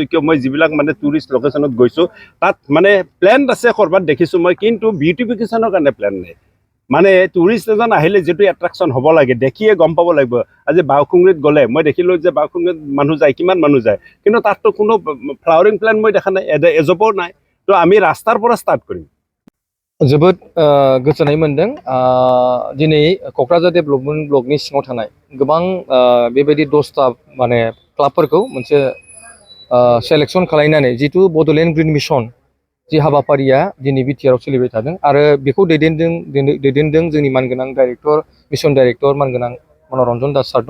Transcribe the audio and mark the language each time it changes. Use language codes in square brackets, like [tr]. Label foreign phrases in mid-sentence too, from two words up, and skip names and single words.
[as] কিয় মই যিবিলাক মানে [en] tourist location [as] গৈছোঁ তাত মানে প্লেন আছে ক'ৰবাত দেখিছোঁ মই, কিন্তু বিউটিফিকেশ্যনৰ কাৰণে প্লেন নাই। মানে টুৰিষ্ট এজন আহিলে যিটো এট্ৰেকশ্যন হ'ব লাগে, দেখিয়ে গম পাব লাগিব। আজি বাওকুংৰিত গ'লে মই দেখিলোঁ যে বাওকুংৰিত মানুহ যায়, কিমান মানুহ যায়, কিন্তু তাততো কোনো [en] flowering plant [as] মই দেখা নাই, এজোপাও নাই। তো আমি ৰাস্তাৰ পৰা ষ্টাৰ্ট কৰিম। [brx] जोबोद गोजोननाय मोनदों। दिनै क'क्राझार डेभेलपमेन्ट ब्लकनि सिङाव थानाय गोबां बेबायदि 10टा माने क्लाबफोरखौ मोनसे सेलेक्सन खालामनानै जिथु बड'लेण्ड ग्रिन मिशन जि हाबाफारिया दिनै बिटिआरआव सोलिबाय थादों आरो बेखौ दैदेनदों जोंनि मानगोनां डाइरेक्टर, [en] mission director [brx] मानगोनां मनरन्जन दास सार दङ।